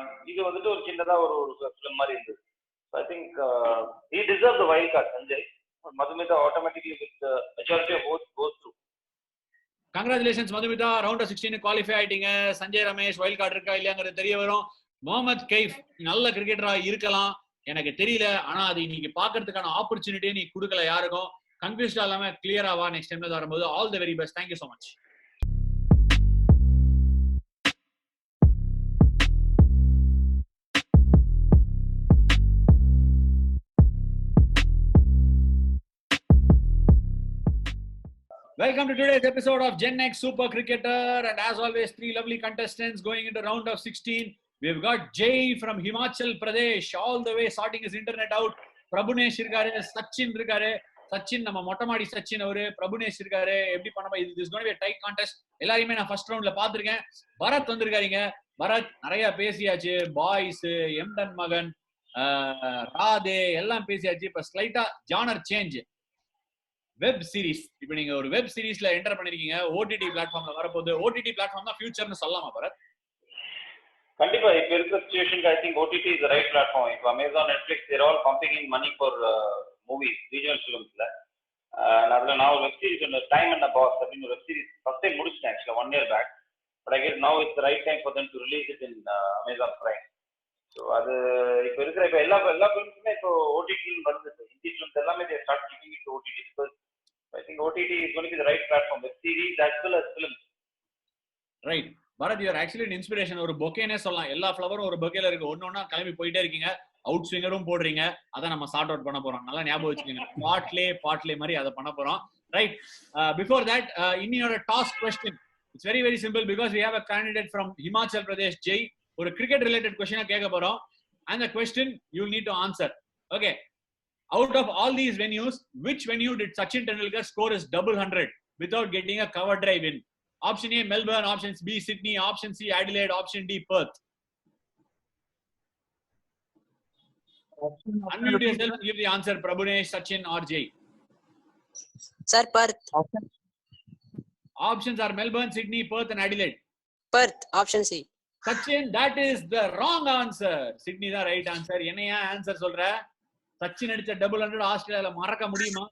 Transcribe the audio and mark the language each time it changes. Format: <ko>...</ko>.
<ta>இது வந்துட்டு ஒரு சின்னதா ஒரு ஃபிலிம் மாதிரி இருந்தது.</ta> <en>I think he deserves the wild card. Sanjay, Madhumita automatically with the majority of votes goes through.</en> <ta>Congratulations Madhumitha, round of 16 qualify ஆயிட்டீங்க. சஞ்சய் ரமேஷ் வைல்ட் கார்டு இருக்கா இல்லையாங்கிறது தெரிய வரும். முகமது கைஃப் நல்ல கிரிக்கெட்டரா இருக்கலாம், எனக்கு தெரியல. ஆனா அது இன்னைக்கு பாக்குறதுக்கான ஆப்பர்ச்சுனிட்டியை நீ கொடுக்கல யாருக்கும். கன்ஃபியூஸ்டா இல்லாம கிளியரா வா நெக்ஸ்ட் டைம்ல வரும்போது.</ta> <en>All the very best. Thank you so much. Welcome to today's episode of Gen X Super Cricketer, and as always 3 lovely contestants going into round of 16. We've got Jay from Himachal Pradesh all the way sorting his internet out.</en> <ta>Prabhunesh irukare, Sachin irukare. Sachin நம்ம மொட்டமாடி சச்சின் அவரு, பிரபுனேஷ் இருக்காரு. எப்படி பண்ண இது</ta> <en>Is going to be a tight contest.</en> <ta>எல்லாரையுமே நான் first ரவுண்ட்ல பாத்துர்க்கேன். பரத் வந்திருக்காருங்க. பரத் நிறைய பேசியாச்சு. பாய்ஸ், எம்டன் மகன், ராதே எல்லாம் பேசியாச்சு. இப்ப ஸ்லைட்டா ஜானர் சேஞ்ச். Web series. இப்போ நீங்க ஒரு வெப் சீரிஸ்ல என்டர் பண்ணிருக்கீங்க. ஓடிடி பிளாட்ஃபார்ம்ல வரப்போகுது. ஓடிடி பிளாட்ஃபார்ம் தான் ஃபியூச்சர்னு சொல்லலாமா பரத்? கண்டிப்பா இப்ப இருக்கிற சிச்சுவேஷனுக்கு</ta> <en>I think OTT is the right platform. இப்போ Amazon, Netflix they're all pumping in money for movies, regional ஃபிலிம்ஸ்ல.</en> <ta>அதுல நான் ஒரு வெப் சீரிஸ் ஒன்று டைம் அண்ட் பாஸ் அப்படின்னு ஒரு வெப் சீரிஸ் ஃபர்ஸ்ட் டைம் முடிச்சிட்டேன் ஆக்சுவலா</ta> <en>1 year back. But I guess now it's the right time for them to release it in Amazon Prime.</en> <ta>So அது இப்போ இருக்கிற இப்போ எல்லா ஃபிலிம்ஸுமே இப்போ ஓடிடி வருது. ஹிந்தி ஃபிலிம்ஸ் எல்லாமே</ta> <en>they start giving it to OTT because I think OTT is going to be the right platform. Web series as well as films.</en> <ta>Right. Bharat,</ta> <en>you are actually an inspiration.</en> <ta>ஒரு பொக்கேனே சொல்லலாம். எல்லா ஃப்ளவரும் ஒரு பொக்கேல இருக்கு. ஒன்னொன்னா கிளம்பி போயிட்டே இருக்கீங்க. அவுட் ஸ்விங்கரும் போடுறீங்க. அதை நம்ம சார்ட் அவுட் பண்ண போறோம். நல்லா ஞாபகம் வச்சுக்கோங்க. பாட்லே மாதிரி அதை பண்ண போறோம்.</ta> <en>Right, before that இன்னியோட task question it's very very simple because we have a candidate from Himachal Pradesh, Jay.</en> <ta>ஒரு கிரிக்கெட் ரிலேட்டட் கொஸ்டினா கேட்க போறோம்.</ta> <en>and the question you need to answer. Okay, out of all these venues, which venue did Sachin Tendulkar score his double 100 without getting a cover drive in? Option A Melbourne, option B Sydney, option C Adelaide, option D Perth. Unmute yourself, give the answer. Prabhunesh, Sachin or Jay? Sir, Perth. Options are Melbourne, Sydney, Perth and Adelaide. Perth, option C. Sachin, that is the wrong answer.</en> <ta>Sydney da</ta> <en>right answer.</en> <ta>என்னையா answer சொல்ற? சச்சின் அடிச்ச double 100 ஆஸ்திரேலியால மறக்க முடியுமா?</ta>